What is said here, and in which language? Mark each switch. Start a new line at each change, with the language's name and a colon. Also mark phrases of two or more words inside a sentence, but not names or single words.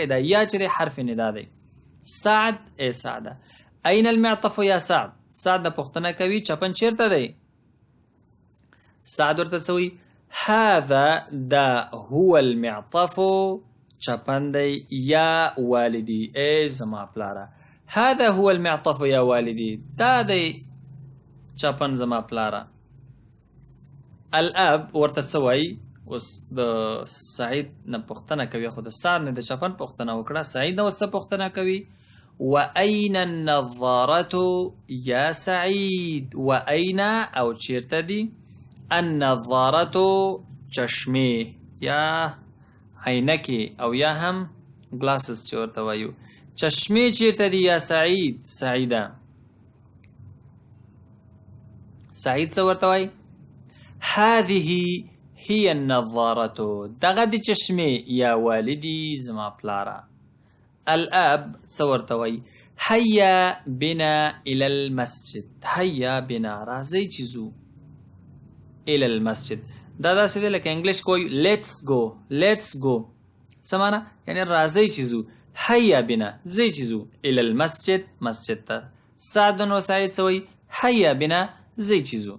Pashto: دا یا چې دی حرف ندا دی. سعد ای سعده.
Arabic: این المعطف یا سعد.
Pashto: سعد د پوښتنه کوي چپن چیرته دی؟ سعد ورته څه وایي؟ هذا دا
Arabic: هو المعطف
Pashto: چپن دی
Arabic: یا والدی
Pashto: ای زما پلاره.
Arabic: هذا هو المعطف یا والدی،
Pashto: دا دی چپن زما پلاره. الاب ورته څه وایي؟ اوس د سعید نه پوښتنه کوي، خو د سعد نه د چپن پوښتنه وکړه. سعید نه اوس څه پوښتنه کوي؟
Arabic: وأين النظارة یا سعید.
Pashto: وأين او چیرته دی؟ النظارة چشمه یا عینکې او یا هم گلاسز چې ورته وایو. چشمې چیرته دی یا سعید؟ سعیده. سعید څه ورته وایي؟
Arabic: هذه هي النظارة.
Pashto: دغه د چشمې
Arabic: یا والدي
Pashto: زما پلاره. الاب څه ورته وایي؟
Arabic: هيا بنا الى المسجد. هيا بنا
Pashto: راځئ چې ځو
Arabic: الى المسجد.
Pashto: دا داسې دی لکه انګلیش کې وایي
English: let's go. let's go
Pashto: څه معنی؟ یعنی راځئ چې ځو.
Arabic: هيا بنا
Pashto: ځئ چې ځو
Arabic: الى المسجد
Pashto: مسجد ته. سعد و سعید څه وایي؟
Arabic: هيا بنا
Pashto: ځئ چې ځو.